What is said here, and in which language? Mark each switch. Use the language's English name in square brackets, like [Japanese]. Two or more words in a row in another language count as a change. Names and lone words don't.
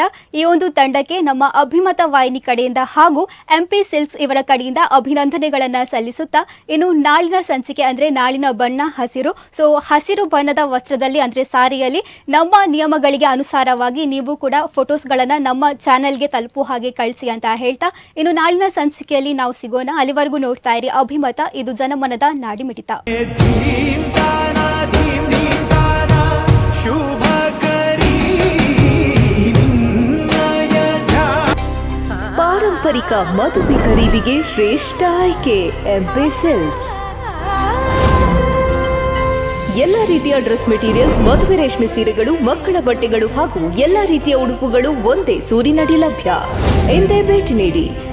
[Kannada] ಈ ಒಂದು ತಂಡಕ್ಕೆ ನಮ್ಮ ಅಭಿಮತ ವಾಹಿನಿ ಕಡೆಯಿಂದ ಹಾಗೂ MP ಸಿಲ್ಕ್ಸ್ ಇವರ ಕಡೆಯಿಂದ ಅಭಿನಂದನೆಗಳನ್ನ ಸಲ್ಲಿಸುತ್ತಾ, ಇನ್ನು ನಾಳಿನ ಸಂಚಿಕೆ ಅಂದ್ರೆ ನಾಳಿನ ಬಣ್ಣ ಹಸಿರು. ಸೊ ಹಸಿರು ಬಣ್ಣದ ವಸ್ತ್ರದಲ್ಲಿ ಅಂದ್ರೆ ಸಾರಿಯಲ್ಲಿ ನಮ್ಮ ನಿಯಮಗಳಿಗೆ ಅನುಸಾರವಾಗಿ ನೀವು ಕೂಡ ಫೋಟೋಸ್ಗಳನ್ನ ನಮ್ಮ ಚಾನೆಲ್ಗೆ ತಲುಪುವ ಹಾಗೆ ಕಳಿಸಿ ಅಂತ ಹೇಳ್ತಾ, ಇನ್ನು ನಾಳಿನ ಸಂಚಿಕೆಯಲ್ಲಿ ನಾವು ಸಿಗೋಣ. ಅಲ್ಲಿವರೆಗೂ ನೋಡ್ತಾ ಇರಿ ಅಭಿಮತ, ಇದು ಜನಮನದ ನಾಡಿಮಿಡಿತ. ಧೀಮ್ ತಾನ ಧೀಮ್ ಧೀಮ್ ತಾನ ಶುಭ ಕರಿ ನಿನ್ನಯ ಧ್ಯಾನ. ಪಾರಂಪರಿಕ ಮದುವೆ ಖರೀದಿಗೆ ಶ್ರೇಷ್ಠ ಆಯ್ಕೆ MP ಸಿಲ್ಕ್ಸ್. ಎಲ್ಲ ರೀತಿಯ [English] dress materials, [Kannada] ಮದುವೆ ರೇಷ್ಮೆ ಸೀರೆಗಳು, ಮಕ್ಕಳ ಬಟ್ಟೆಗಳು ಹಾಗೂ ಎಲ್ಲ ರೀತಿಯ ಉಡುಪುಗಳು ಒಂದೇ ಸೂರಿನಡಿ ಲಭ್ಯ. ಎಂದೇ ಭೇಟಿ ನೀಡಿ.